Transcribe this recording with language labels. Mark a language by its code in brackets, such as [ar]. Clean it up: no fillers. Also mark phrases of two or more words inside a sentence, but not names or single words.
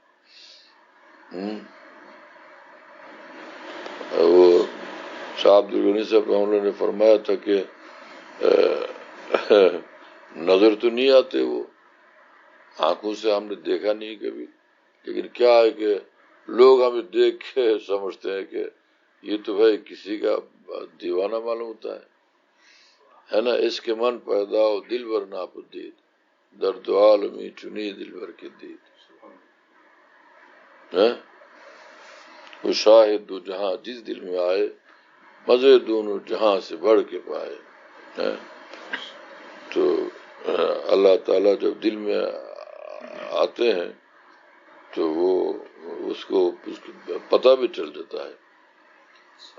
[ur] وہ شاہ عبدالغنی صاحب [ar] رحمہ اللہ [ur] نے فرمایا تھا کہ نظر تو نہیں آتے وہ، آنکھوں سے ہم نے دیکھا نہیں کبھی، لیکن کیا ہے کہ لوگ ہمیں دیکھ کے سمجھتے ہیں کہ یہ تو بھائی کسی کا دیوانہ معلوم ہوتا ہے نا۔ [fa] اس کے من پیدا ہو دل بر ناپدید، درد عالمی چنی دل بر کی دید، [ur] وہ شاہد دو جہاں جس دل میں آئے، مزے دونوں جہاں سے بڑھ کے پائے۔ تو اللہ تعالیٰ جب دل میں آتے ہیں تو وہ اس کو پتہ بھی چل جاتا ہے۔